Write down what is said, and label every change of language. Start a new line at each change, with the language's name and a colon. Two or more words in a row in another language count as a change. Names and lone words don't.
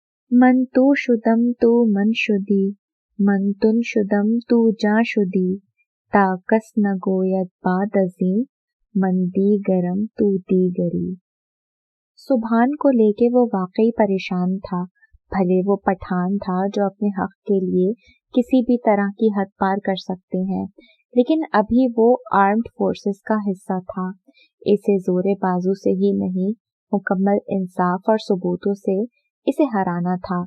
Persian: من تو شدم تو من شدی، من تن شدم تو جا شدی، تا کس نگوید بعد ازیں، من دیگرم تو دیگری۔
Urdu: سبحان کو لے کے وہ واقعی پریشان تھا، بھلے وہ پٹھان تھا جو اپنے حق کے لیے کسی بھی طرح کی حد پار کر سکتے ہیں، لیکن ابھی وہ
English: armed forces
Urdu: کا حصہ تھا۔ اسے زور بازو سے ہی نہیں، مکمل انصاف اور ثبوتوں سے اسے ہرانا تھا۔